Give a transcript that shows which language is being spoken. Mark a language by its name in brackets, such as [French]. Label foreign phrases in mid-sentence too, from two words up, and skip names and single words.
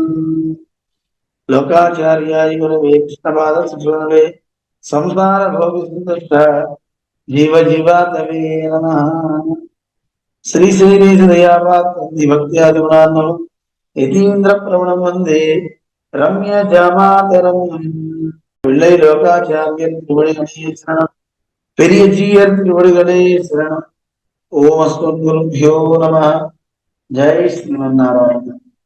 [Sanskrit] లోకాచార్యాయ గురవే కృష్ణపాద సుషురవే సంసార భోగ సంతుష్ట జీవ జీవాతవే నమః. శ్రీ శ్రీదేశ దయాపాత్రం భక్త్యాది గుణాన్నం యతీంద్ర ప్రవణం వందే రమ్య జామాతరం. [Tamil] பிள்ளை லோகாச்சாரியர் திருவடிகளே சரணம். பெரிய ஜீயர் திருவடிகளே சரணம். [Sanskrit] ओम् अस्मद् गुरुभ्यो नमः. [Tamil] ஜெய் ஸ்ரீமன்னாராயண.